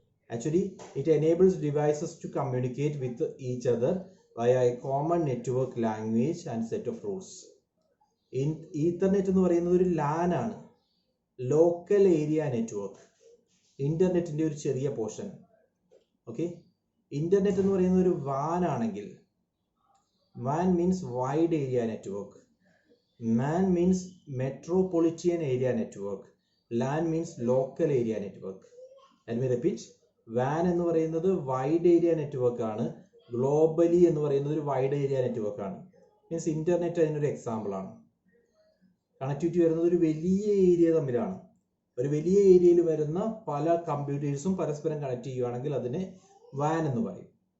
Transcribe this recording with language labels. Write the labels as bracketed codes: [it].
[en] Actually, it enables devices to communicate with each other via a common network language and set of rules. [ml] Ethernet എന്ന് പറയുന്നത് ഒരു LAN ആണ്, local area network. ഇന്റർനെറ്റിന്റെ ഒരു ചെറിയ portion. Okay, internet എന്ന് പറയുന്ന ഒരു WAN ആണെങ്കിൽ, [en] WAN means wide area network, MAN means metropolitan area network, LAN means local area network. Let me repeat, [ml] WAN എന്ന് പറയുന്നത് വൈഡ് ഏരിയ നെറ്റ്വർക്ക് ആണ്, ഗ്ലോബലി എന്ന് പറയുന്നത് ഒരു വൈഡ് ഏരിയ നെറ്റ്വർക്ക് ആണ്. മീൻസ് ഇന്റർനെറ്റ് അതിനൊരു എക്സാമ്പിൾ ആണ്. കണക്ടിവിറ്റി വരുന്നത് ഒരു വലിയ ഏരിയ തമ്മിലാണ്. ഒരു വലിയ ഏരിയയിൽ വരുന്ന പല കമ്പ്യൂട്ടേഴ്സും പരസ്പരം കണക്ട് ചെയ്യുകയാണെങ്കിൽ അതിനെ WAN എന്ന് പറയും.